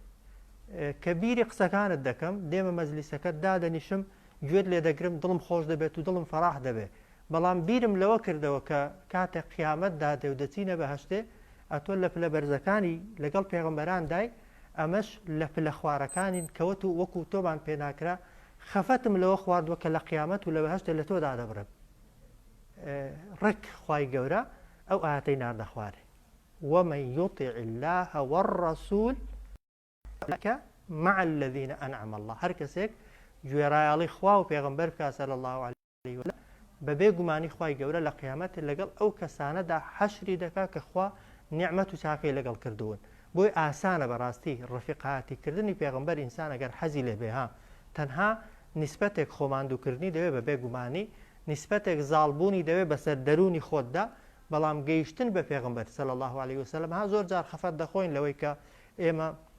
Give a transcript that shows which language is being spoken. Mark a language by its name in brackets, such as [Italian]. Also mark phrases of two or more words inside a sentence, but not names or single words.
[Central Kurdish] کە بیری قسەکانت دەکەم دێمە مەجلیسەکەت دادەنیشم گوێت لێ دەگرم دڵم خۆش دەبێت و دڵم فەراح دەبێت بەڵام بیرم لەوە کردەوە کە کاتێک قیامەتدا دێ و دەچینە بەهەشتێ ئەتۆ لە پلە بەرزەکانی لەگەڵ پێغمبەران دای ئەمەش لە پلە خوارەکانین کەوت و وەکو تۆمان پێناکرا خەفەتم لەوە خواردووە کە لە قیامەت و لە بەهەشتێ لە تۆدا دەبڕم ڕێک خوای گەورە ئەو ئاەتەی ناردە خوارێ [Arabic] ومن يطع الله والرسول مع الذين أنعم الله [Central Kurdish] هەر کەسێک گوێڕایاڵی خوا و پێغمبەر بکات [Arabic] صلی الله عليه وسلم [Central Kurdish] بەبێ گومانی خوای گەورە لە قیامەت لەگەڵ ئەو کەسانەدا حەشری دەکات کە خوا نیعمەت و چاکەی لەگەڵ کردوون بۆی ئاسانە بەڕاستی ڕەفیقاتی پێغمبەر ئینسان ئەگەر حەزی لێ بێ تەنها نیسبەتێک خۆماندووکردنی دەوێت بەبێ گومانی نسبەتێک زاڵبوونی دەوێت بەسەر دەرونی خۆتدا بەڵام گەیشتن بە پێغمبەر [Arabic] صلی الله عليه وسلم [Central Kurdish] ها زۆر جار خەفەت دەخۆین لەوەی کە ئێمە